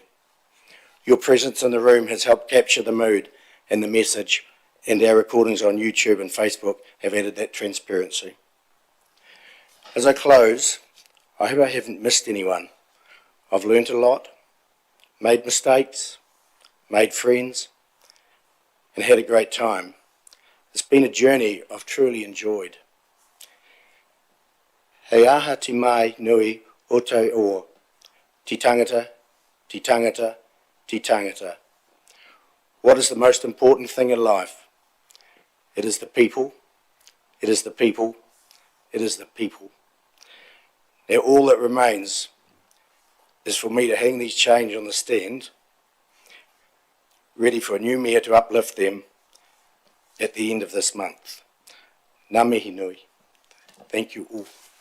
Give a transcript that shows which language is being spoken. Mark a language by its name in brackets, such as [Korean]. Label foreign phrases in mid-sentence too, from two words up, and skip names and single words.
[English] Your presence in the room has helped capture the mood and the message, and our recordings on YouTube and Facebook have added that transparency. As I close, I hope I haven't missed anyone. I've learnt a lot, made mistakes, made friends, and had a great time. It's been a journey I've truly enjoyed. [Māori] Hei aha te mai nui o te o, te tangata, te tangata, te tangata. [English] What is the most important thing in life? It is the people, it is the people, it is the people. Now all that remains is for me to hang these chains on the stand, ready for a new mayor to uplift them at the end of this month. [Māori] Ngā mihi nui. [English] Thank you all.